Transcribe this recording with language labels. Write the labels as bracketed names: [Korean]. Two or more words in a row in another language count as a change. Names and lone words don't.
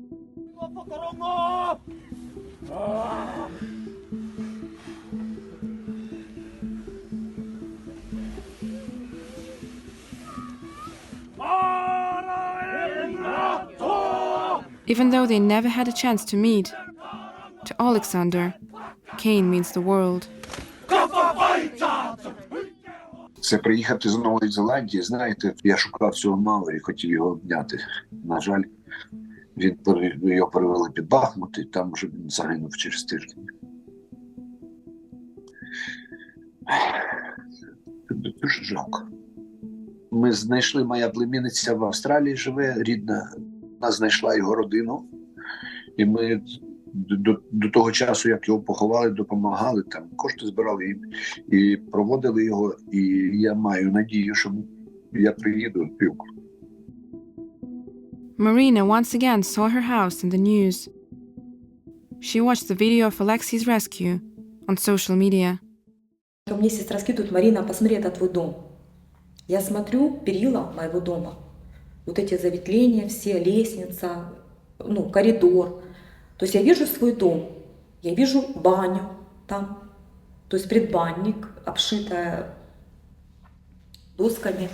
[English] Even though they never had a chance to meet, to Alexander, Kane means the world. [Ukrainian] Це приїхати з Нової Зеландії, знаєте, я шукав цього Мауері, хотів його обняти. На жаль, його перевели під Бахмут, і там вже він загинув через тиждень. Дуже жалко. Ми знайшли, моя племінниця в Австралії живе, рідна, вона знайшла його родину, і ми до того часу, як його поховали, допомагали, там кошти збирали їм і проводили його, і я маю надію, що я приїду. [English] Marina once again saw her house in the news. She watched the video of Oleksii's rescue on social media. [Russian] Мне сестра скидывает: Марина, посмотри, это твой дом. Я смотрю перила моего дома. Вот эти заветвления все, лестница, коридор. То есть я вижу свой дом, я вижу баню там, то есть предбанник, обшитая досками.